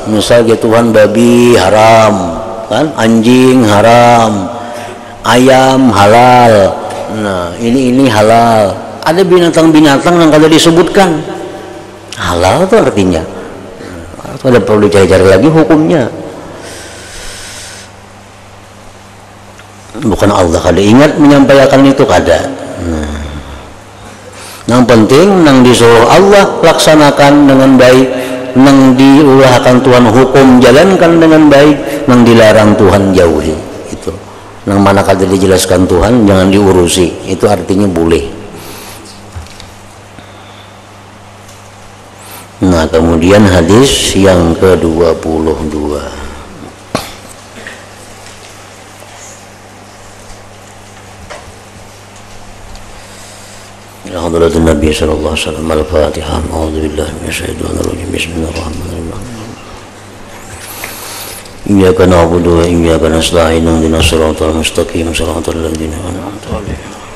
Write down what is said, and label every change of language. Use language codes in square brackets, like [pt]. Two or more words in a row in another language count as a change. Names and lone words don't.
[bjn] Misalnya Tuhan babi haram, kan, anjing haram, ayam halal. Nah ini halal. Ada binatang-binatang yang kada disebutkan halal itu artinya ada perlu dicari-cari lagi hukumnya. Bukan Allah kada ingat menyampaikan itu kada. Nah, yang penting nang disuruh Allah laksanakan dengan baik, nang diulahkan Tuhan hukum jalankan dengan baik, nang dilarang Tuhan jauhi. Itu nang mana kada dijelaskan Tuhan jangan diurusi, itu artinya boleh. Nah kemudian hadis yang ke-22. [ar] حضرة النبي صلى الله عليه وسلم. الفاتحة. أعوذ بالله من الشيطان الرجيم. بسم الله الرحمن الرحيم. إياك نعبد وإياك نستعين اهدنا الصراط المستقيم صراط الذين أنعمت عليهم.